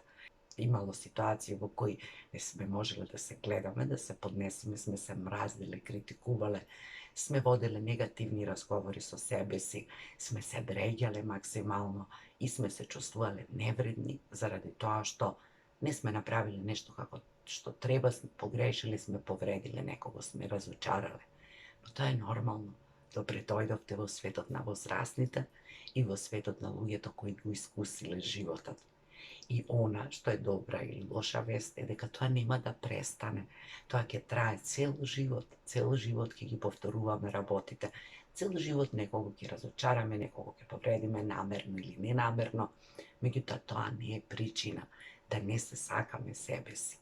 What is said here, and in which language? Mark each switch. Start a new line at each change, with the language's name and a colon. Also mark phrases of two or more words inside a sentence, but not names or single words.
Macedonian: Имало ситуации во кои не сме можеле да се гледаме, да се поднесеме, сме се мразеле, критикувале, сме воделе негативни разговори со себе си, сме се бреѓале максимално и сме се чувствувале невредни заради тоа што не сме направиле нешто како што треба, сме погрешили, сме повредиле некого, сме разочарале. Но тоа е нормално. Добре дојдовте во светот на возрастните и во светот на луѓето кои го искусиле животот.
Serbian: I ona, što je dobra ili loša vest, je
Macedonian: дека тоа нема да престане. Тоа ќе трае цел живот ќе ги повторуваме работите. Цел живот некого ќе разочараме, некого ќе повредиме намерно или ненамерно. Меѓутоа, тоа не е причина да не се сакаме себе си.